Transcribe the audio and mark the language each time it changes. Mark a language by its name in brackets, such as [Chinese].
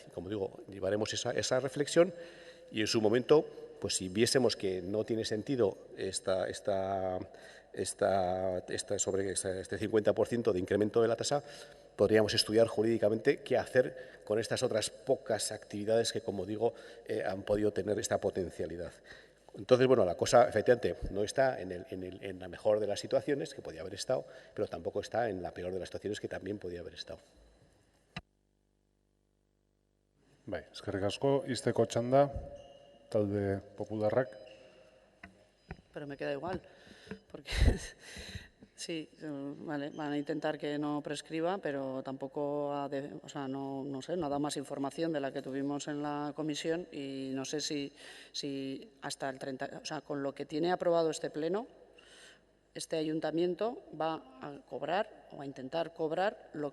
[Spanish] Y como digo, llevaremos esa reflexión y en su momento, pues si viésemos que no tiene sentido este 50% de incremento de la tasa, podríamos estudiar jurídicamente qué hacer con estas otras pocas actividades que, como digo, han podido tener esta potencialidad. Entonces, bueno, la cosa efectivamente no está en la mejor de las situaciones, que podía haber estado, pero tampoco está en la peor de las situaciones, que también podía haber estado. [Basque] Bai, eskerrik asko, izteko txanda, talde popularrak. [Spanish] Pero me queda igual, porque sí, vale, van a intentar que no prescriba, pero tampoco no sé, no ha dado más información de la que tuvimos en la comisión y no sé si hasta el 30, o sea, con lo que tiene aprobado este pleno, este ayuntamiento va a cobrar o a intentar cobrar